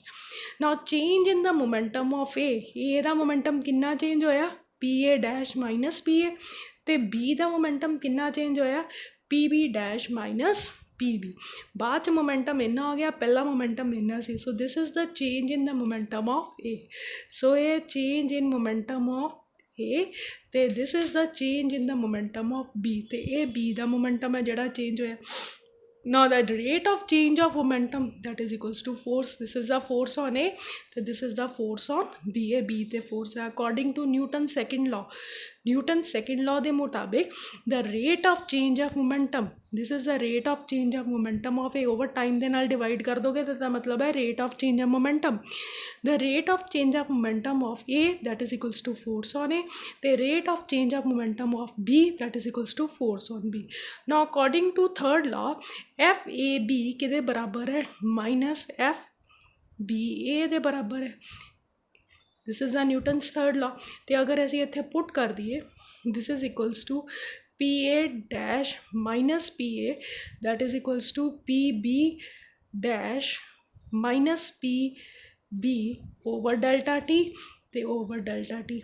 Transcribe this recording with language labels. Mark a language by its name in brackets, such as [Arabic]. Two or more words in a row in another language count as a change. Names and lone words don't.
[English] now change in the momentum of A [Punjabi] ਕਾ ਮੋਮੈਂਟਮ ਕਿਤਨਾ ਚੇਂਜ ਹੋਇਆ [English] P A dash minus P A, [Punjabi] ਤੋ ਬੀ ਕਾ ਮੋਮੈਂਟਮ ਕਿਤਨਾ ਚੇਂਜ ਹੋਇਆ [English] P B dash minus P B. [Punjabi] ਬਾਦ ਚ ਮੋਮੈਂਟਮ ਇੰਨਾ ਹੋ ਗਿਆ, ਪਹਿਲਾ ਮੋਮੈਂਟਮ ਇੰਨਾ ਸੀ। [English] so this is the change in the momentum of A. So ये change in momentum of A, तो this is the change in the momentum of B, [Punjabi] ਤੋ ਯੇ ਬੀ ਕਾ ਮੋਮੈਂਟਮ ਹੈ ਜਿਹੜਾ ਚੇਂਜ ਹੋਇਆ। [English] Now the rate of change of momentum that is equals to force. This is the force on A, so this is the force on B. A B ते force है according to Newton's second law. Newton's second law [Punjabi] ਦੇ ਮੁਤਾਬਿਕ [English] the rate of change of momentum, this is the rate of change of momentum of A over time [Punjabi] ਦੇ ਨਾਲ [English] divide [Punjabi] ਕਰ ਦੋਗੇ ਤਾਂ ਇਹਦਾ ਮਤਲਬ ਹੈ [English] rate of change of momentum. The rate of change of momentum of A that is equals to force on A, the rate of change of momentum of B that is equals to force on B. Now according to third law F A B [Punjabi] ਕਿਹਦੇ ਬਰਾਬਰ ਹੈ [English] minus F B A [Punjabi] ਦੇ ਬਰਾਬਰ ਹੈ। [English] this is the Newton's third law. [Punjabi] ਤੋ ਅਗਰ ਅਸੀਂ ਇੱਥੇ ਪੁਟ ਕਰ ਦਿਏ [English] this is equals to P A dash minus P A that is equals to P B dash minus P B over delta T ते over delta T.